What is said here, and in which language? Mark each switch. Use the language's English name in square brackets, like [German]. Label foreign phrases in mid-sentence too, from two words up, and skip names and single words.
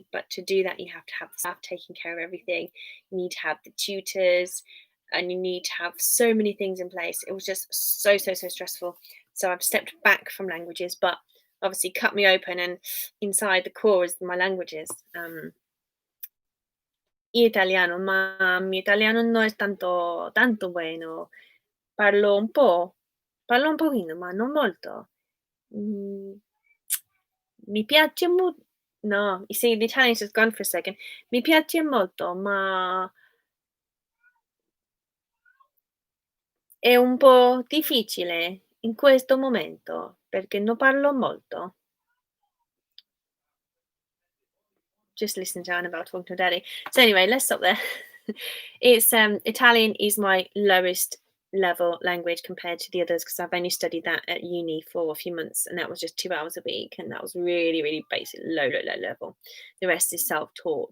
[English] But to do that, you have to have the staff taking care of everything. You need to have the tutors and you need to have so many things in place. It was just so stressful. So I've stepped back from languages, but obviously cut me open and inside the core is my languages. [Spanish] Italiano, ma mi italiano no es tanto bueno. [Italian] Parlo un pochino, ma non molto. Mi piace molto. [English] No, you see, the Italian's just gone for a second. [Italian] Mi piace molto, ma è un po' difficile in questo momento perché non parlo molto. [English] just listen to Annabelle talking to her daddy. So anyway, let's stop there. It's Italian is my lowest level language compared to the others because I've only studied that at uni for a few months, and that was just 2 hours a week, and that was really, really basic, low level. The rest is self-taught.